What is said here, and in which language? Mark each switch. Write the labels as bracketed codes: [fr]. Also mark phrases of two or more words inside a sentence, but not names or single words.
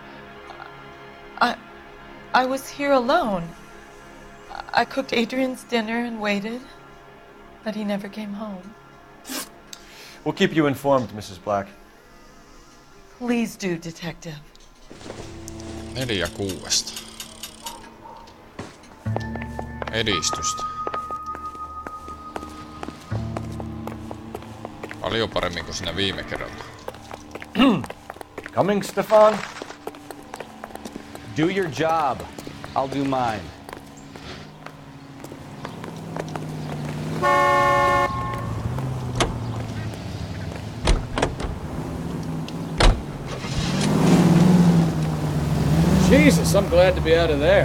[en] I was here alone. I cooked Adrian's dinner and waited, but he never came home. We'll keep you informed, Mrs. Black. Please do, detective. 4/6. [fi] Edistystä. Paljon paremmin kuin siinä viime kerralla. [en] Coming, Stefan? Do your job. I'll do mine. Jesus, I'm glad to be out of there.